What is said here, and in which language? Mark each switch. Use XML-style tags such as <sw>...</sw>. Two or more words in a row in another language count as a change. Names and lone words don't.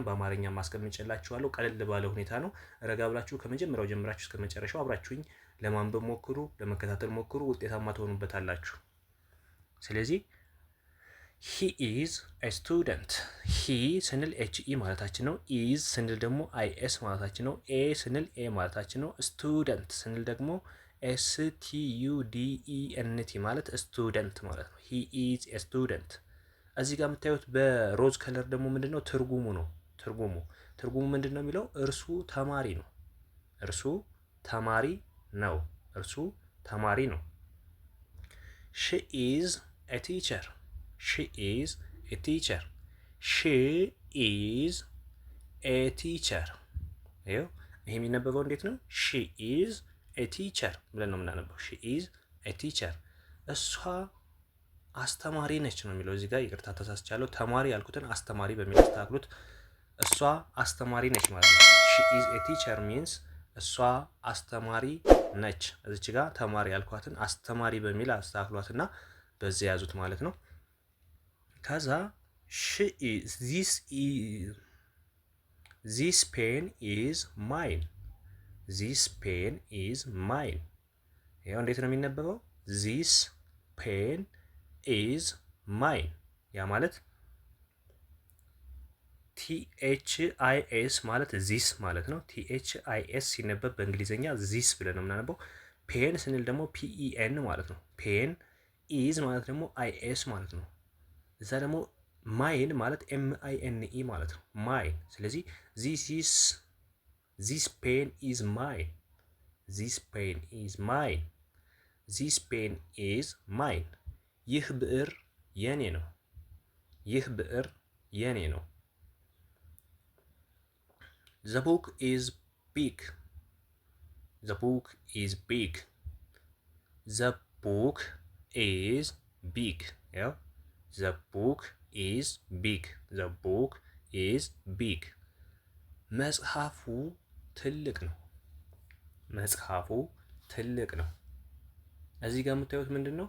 <am>በአማርኛም ማስቀምጬላችኋለሁ። ቀለል ባለ ሁኔታ ነው። ረጋ ብላችሁ ከመጀመሪያው ጀምራችሁ እስከ መጨረሻው አብራችሁኝ ለማንበብ ሞክሩ፣ ለመከታተል ሞክሩ፣ ውጤታማ ትሆኑበታላችሁ። ስለዚህ</am> <en>He is a student።</en> <am>ሂ ስንል ኤች ኢ ማለታችን ነው። ኢዝ ስንል ደግሞ አይ ኤስ ማለታችን ነው። ኤ ስንል ኤ ማለታችን ነው። ስቱደንት ስንል ደግሞ ኤስ ቲ ዩ ዲ ኢ ኤን ቲ ማለት ስቱደንት ማለት ነው።</am> <en>He is a student።</en> <am>እዚህ ጋር የምታዩት በሮዝ ከለር ደግሞ ምንድን ነው? ትርጉሙ ነው። ትርጉሙ ምንድን ነው የሚለው እርሱ ተማሪ ነው። እርሱ ተማሪ ነው። እርሱ ተማሪ ነው።</am> <en>She is a teacher። She is a teacher. She is a teacher.</en> <am>ይሄ የሚነበበው እንዴት ነው?</am> <en>She is a teacher</en> <am>ብለን ነው የምናነበው።</am> <en>She is a teacher.</en> <am>እሷ አስተማሪ ነች ነው የሚለው። እዚህ ጋር ይቅርታ ተሳስቻለሁ። ተማሪ ያልኩትን አስተማሪ በሚል አስተካክሉት። እሷ አስተማሪ ነች ማለት ነው።</am> <en>She is a teacher means</en> <am>እሷ አስተማሪ ነች። እዚች ጋር ተማሪ ያልኳትን አስተማሪ በሚል አስተካክሏትና በዚህ ያዙት ማለት ነው። ከዛ</am> <en>this pen is mine. this pen is mine.</en> <am>ይሄው እንዴት ነው የሚነበበው?</am> <en>this pen is mine።</en> <am>ያ ማለት THIS ማለት this ማለት ነው። THIS ሲነበብ በእንግሊዘኛ this ብለን ነው የምናነበው። ፔን ስንል ደግሞ PEN ማለት ነው።</am> <en>pen is</en> <am>ማለት ደግሞ IS ማለት ነው። እዛ ደግሞ ማይን ማለት MINE ማለት ነው። ማይን። ስለዚህ</am> <en>this pen is mine. this pen is mine. This pen is mine።</en> <am>ይህ ብዕር የኔ ነው። ይህ ብዕር የኔ ነው።</am> <en>The book is big. The book is big. The book is big. ያው The book is big. The book is big።</en> <am>መጽሐፉ ትልቅ ነው። መጽሐፉ ትልቅ ነው። እዚህ ጋር የምታዩት ምንድን ነው?</am>